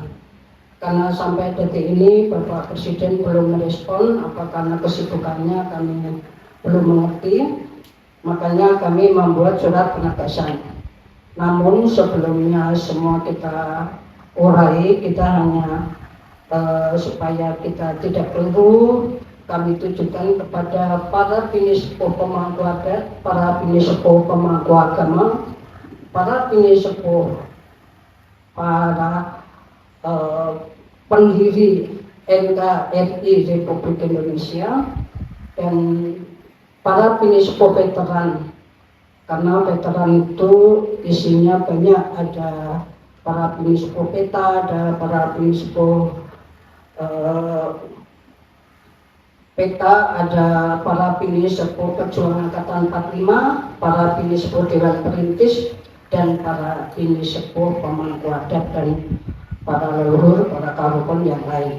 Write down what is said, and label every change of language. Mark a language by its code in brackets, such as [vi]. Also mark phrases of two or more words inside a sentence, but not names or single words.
[id] Karena sampai detik ini Bapak Presiden belum merespon, apa karena kesibukannya kami belum mengerti, makanya kami membuat surat penegasan. Namun sebelumnya semua kita urai, kita hanya supaya kita tidak keliru, kami tujukan kepada para pinisepuh pemangku adat, para pinisepuh pemangku agama, para pinisepuh, para pendiri NKRI Republik Indonesia, dan para pinisepuh veteran. Karena veteran itu isinya banyak, ada para pinisepuh PETA, ada para pinisepuh PETA, ada para pinisepuh Perjuangan Angkatan 45, para pinisepuh Dewan Perintis, dan para pinisepuh pemangku adat dan para leluhur, para karukun yang lain.